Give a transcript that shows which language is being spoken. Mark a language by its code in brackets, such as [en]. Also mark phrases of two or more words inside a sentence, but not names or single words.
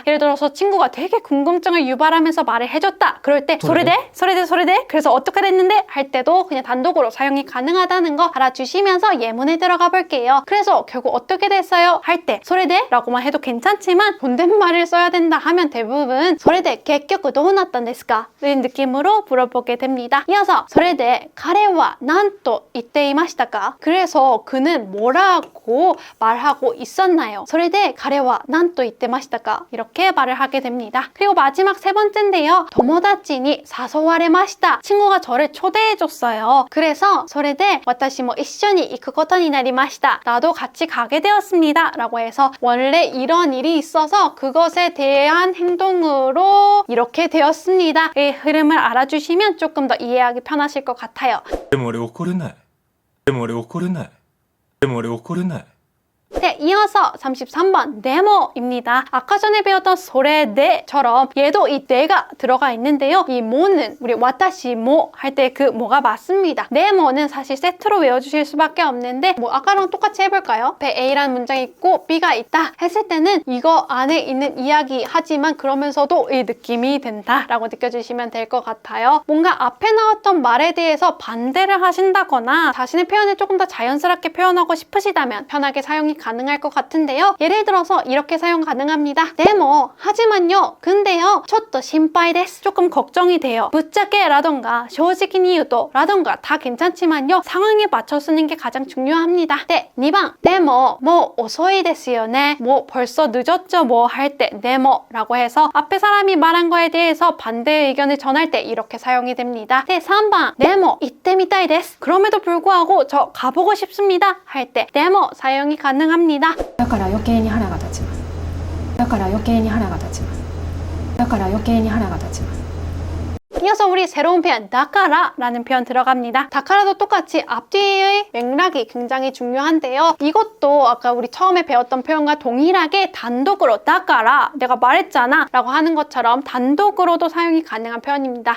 [ko] 예를 들어서 친구가 되게 궁금증을 유발하면서 말을 해줬다. 그럴 때 [ja] それで? それで? それで? [ko] 그래서 어떻게 됐는데? 할 때도 그냥 단독으로 사용이 가능하다는 거 알아주시면서 예문에 들어가 볼게요. 그래서 결국 어떻게 됐어요? 할 때 소레데? 라고만 해도 괜찮지만 존댓말을 써야 된다 하면 대부분 소레데 결국 [ja] どうなったんですか? [ko] 라는 느낌으로 물어보게 됩니다. [ja] 이어서 소레데 彼は何と言っていましたか? [ko] 그래서 그는 뭐라고 말하고 있었나요? [ja] 소레데 彼は何と言ってましたか? [ko] 이렇게 말을 하게 됩니다. 그리고 마지막 세 번째인데요. [ja] 도모다치니 誘われました. [ko] 친구가 저를 초대해줬어요. [ja] 그래서 소레데 私も一緒に行くことになりました. [ko] 나도 같이 가게 되었습니다. 라고 해서 원래 이런 일이 있어서 그것에 대한 행동으로 이렇게 되었습니다. 이 흐름을 알아주시면 조금 더 이해하기 편하실 것 같아요. [ja] でも俺怒れない。でも俺怒れない。でも俺怒れない。 [ko] 네, 이어서 33번 네모입니다. 아까 전에 배웠던 소레데처럼 얘도 이 네가 들어가 있는데요. 이 모는 우리 [ja] 私 も [ko] 할 때 그 모가 맞습니다. 네모는 사실 세트로 외워주실 수밖에 없는데 뭐 아까랑 똑같이 해볼까요? 배 A라는 문장이 있고 B가 있다 했을 때는 이거 안에 있는 이야기 하지만 그러면서도 이 느낌이 된다라고 느껴주시면 될 것 같아요. 뭔가 앞에 나왔던 말에 대해서 반대를 하신다거나 자신의 표현을 조금 더 자연스럽게 표현하고 싶으시다면 편하게 사용이 가능합니다. 가능할 것 같은데요. 예를 들어서 이렇게 사용 가능합니다. 데모, 하지만요. 근데요. [ja] ちょっと心配です. [ko] 조금 걱정이 돼요. ぶっちゃけ라던가 [ja] 正直に言うと [ko] 라던가 다 괜찮지만요. 상황에 맞춰 쓰는 게 가장 중요합니다. 네, 2번. 데모, 뭐 [ja] 遅いですよね. [ko] 뭐 벌써 늦었죠 뭐 할 때 데모라고 해서 앞에 사람이 말한 거에 대해서 반대 의견을 전할 때 이렇게 사용이 됩니다. 네, 3번. 데모, [ja] 行ってみたいです. [ko] 그럼에도 불구하고 저 가보고 싶습니다 할 때 데모 사용이 가능합니다. [ja] だから余計に腹が立ちますだから余計に腹が立ちますだから余計に腹が立ちます [ko] 이어서 우리 새로운 표현 다카라 라는 표현 들어갑니다. 다카라도 똑같이 앞뒤의 맥락이 굉장히 중요한데요. 이것도 아까 우리 처음에 배웠던 표현과 동일하게 단독으로 다카라 내가 말했잖아 라고 하는 것처럼 단독으로도 사용이 가능한 표현입니다.